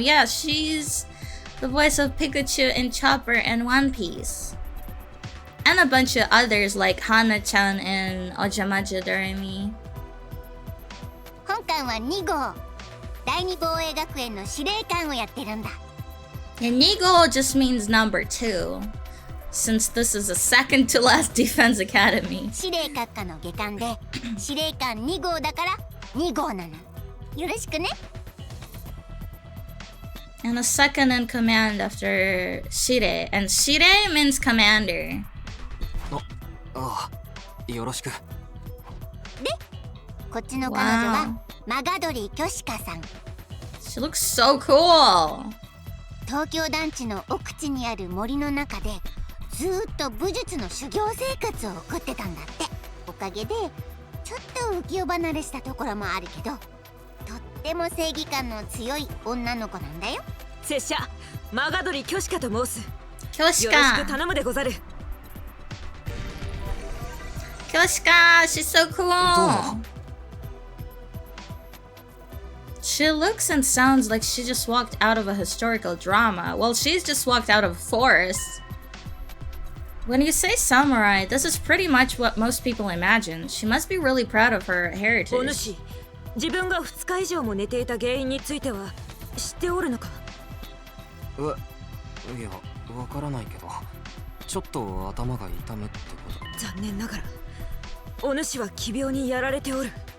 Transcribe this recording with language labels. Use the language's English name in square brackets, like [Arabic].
[English] Yeah, she's the voice of Pikachu and Chopper in One Piece. And a bunch of others like Hana-chan and Ojamaja Doremi. [Japanese] 本館は2号第二防衛学園の司令官をやってるんだ。 [English] And Nigo just means number 2, since this is the second to last defense academy. [Japanese] 司令閣下の下官で司令官2号だから2号なの。よろしくね。 [English] And a second in command after Shire. And Shire means commander. [Japanese] ああ、よろしく。で、こっちの彼女はマガドリ・キョシカさん。 [English] She looks so cool. [Japanese] 東京団地の奥地にある森の中でずーっと武術の修行生活を送ってたんだって。おかげでちょっと浮世離れしたところもあるけど、とっても正義感の強い女の子なんだよ。拙者マガドリ・キョシカと申す。 [English] Kyoshika. [Japanese] よろしく頼むでござる。 [English] Kyoshika, she's so cool. She looks and sounds like she just walked out of a historical drama. Well, she's just walked out of a forest. When you say samurai, this is pretty much what most people imagine. She must be really proud of her [Japanese] お [English] heritage. [Japanese] 主、自分が2日以上も寝ていた原因については知っておるのか。いや、わからないけど、ちょっと頭が痛むってこと。残念ながらお主は奇病にやられておる。